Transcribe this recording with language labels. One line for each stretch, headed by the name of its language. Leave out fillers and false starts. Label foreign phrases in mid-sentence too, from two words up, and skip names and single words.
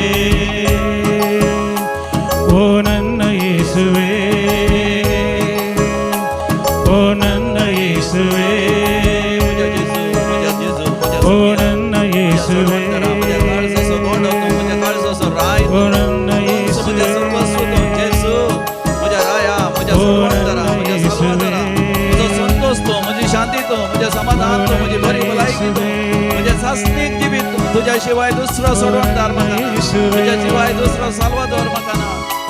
Kannada: ಓ ನನ್ನ ಯೇಸುವೆ, ಓ ನನ್ನ ಯೇಸುವೆ, ಓ ನನ್ನ ಯೇಸುವೆ, ಓ ನನ್ನ ಯೇಸುವೆ,
Konkani: शांती तो म्हणजे समाधान तो म्हणजे बरी भलायकी तो म्हणजे सासनिक जिवीत तुझ्या शिवाय दुसरं सोडवणदार म्हाका ना, तुझ्या शिवाय दुसरं साल्वादोर म्हाका ना.